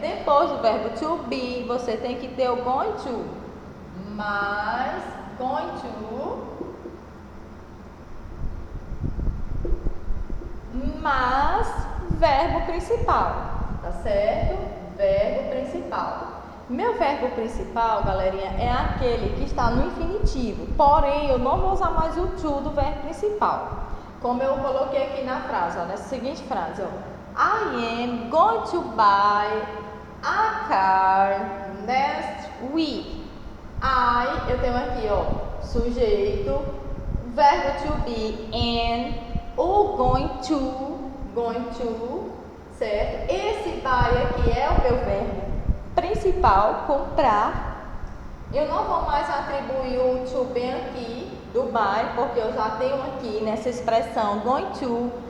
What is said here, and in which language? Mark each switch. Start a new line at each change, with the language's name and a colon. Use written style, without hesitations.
Portuguese: Depois do verbo to be, você tem que ter o going to, mais going to, mais verbo principal, tá certo? Verbo principal. Meu verbo principal, galerinha, é aquele que está no infinitivo, porém eu não vou usar mais o to do verbo principal. como eu coloquei aqui na frase, ó, nessa seguinte frase, ó.
English: I am going to buy a car next week.
Portuguese: Eu tenho aqui, ó, sujeito, verbo to be and o going to, certo? Esse buy aqui é o meu verbo principal, comprar. Eu não vou mais atribuir o to bem aqui do buy, porque eu já tenho aqui nessa expressão going to.